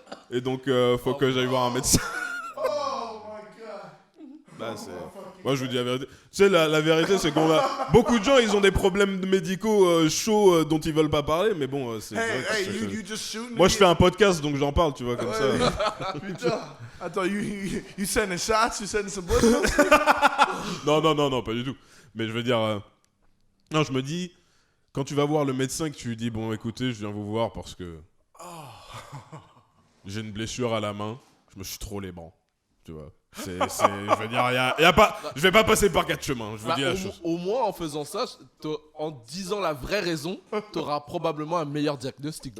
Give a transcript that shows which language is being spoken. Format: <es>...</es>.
<fr>Et donc, faut que j'aille voir un médecin.</fr> <en>Oh my god.</en> <fr>Bah, moi, je vous dis la vérité. Tu sais, la vérité, c'est qu'on a... Beaucoup de gens, ils ont des problèmes médicaux chauds dont ils veulent pas parler, mais bon, c'est...</fr> <en>Hey, you just shooting</en> <fr>Moi,</fr> <en>me.</en> <fr>je fais un podcast, donc j'en parle, tu vois, comme ça. Putain. Attends,</fr> <en>you sending shots? You sending some bullshit?</en> <fr>Non, pas du tout. Mais je veux dire... Non, je me dis... Quand tu vas voir le médecin, que tu lui dis, bon, écoutez, je viens vous voir parce que... J'ai une blessure à la main, je me suis trop lébran, tu vois. Je veux dire, y a pas... Je vais pas passer par 4 chemins, je vous dis la chose. Au moins, en faisant ça, en disant la vraie raison, t'auras probablement un meilleur diagnostic</fr>